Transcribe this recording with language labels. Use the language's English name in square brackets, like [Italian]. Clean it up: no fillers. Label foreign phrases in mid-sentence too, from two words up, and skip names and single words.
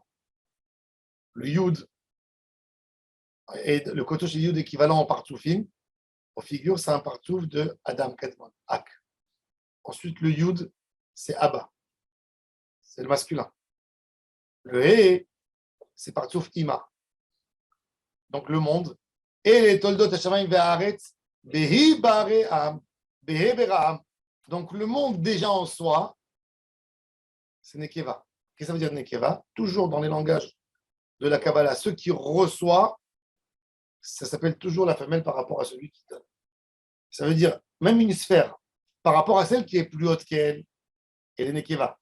[French] Le Yud, et le Kutso chez le Yud équivalent en partoufim, en figure, c'est un partouf de Adam Kadmon, Ak. Ensuite, le Yud, c'est Abba. C'est le masculin. Le He, c'est partouf Ima. Donc le monde. Et les [Hebrew] תולדות השמים והארץ בהי בראם, בהי בראם. [French] Donc le monde déjà en soi, c'est Nekeva. Qu'est-ce que ça veut dire Nekeva? Toujours dans les langages de la Kabbalah, ceux qui reçoivent, ça s'appelle toujours la femelle par rapport à celui qui donne. Ça veut dire même une sphère, par rapport à celle qui est plus haute qu'elle, elle est Nekeva.